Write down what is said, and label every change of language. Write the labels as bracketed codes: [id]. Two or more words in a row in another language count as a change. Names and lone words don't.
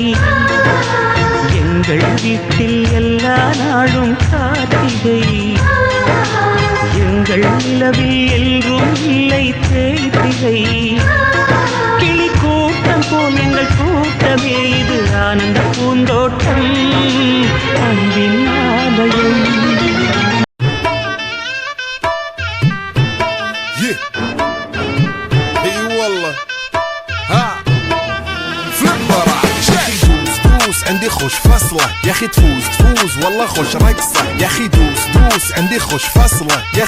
[ta] எங்கள் வீட்டில் எல்லா நாளும் கார்த்திகை எங்கள் நிலவில் எல்லோரும் இல்லை தேய்திரை கிளி கூட்டம் போல் எங்கள் கூட்டமே இது ஆனந்த பூந்தோட்டம் அன்பின் ஆலயம் [ar] عندي خوش فصلة يا اخي تفوز تفوز والله خوش رقصة يا اخي دوس دوس عندي خوش فصلة يا